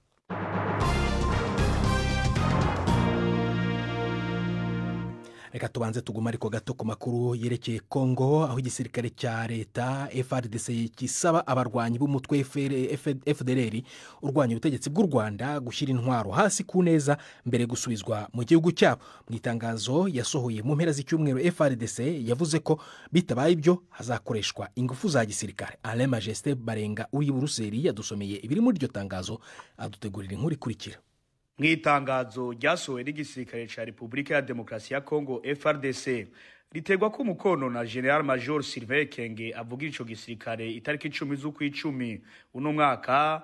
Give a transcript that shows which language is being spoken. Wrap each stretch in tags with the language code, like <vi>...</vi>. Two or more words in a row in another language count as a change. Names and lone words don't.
<rw>Reka tubanze tuguma ariko gato ku makuru yerekeye Kongo, aho igisirikare cya leta FARDC kisaba abarwanyi b'umutwe FDLR urwanya ubutegetsi bw'u Rwanda gushyira intwaro hasi ku neza mbere gusubizwa mu gihugu cyabo. Mu itangazo yasohoye mu mpera z'icyumweru, FARDC yavuze ko bitabaye ibyo hazakoreshwa ingufu za gisirikare. Alain Majesté Barenga uri i Buruseli yadusomeye ibiri muri iryo tangazo, adutegurira inkuru ikurikira.</rw> <rn>Mwitangazo ryasohowe n'igisirikare ca Republika ya Demokarasi ya Kongo FARDC ritegwa ko umukono na General Major Sylvain Kenge avuga ico gisirikare itariki 10 z'ukwicumi uno mwaka.</rn>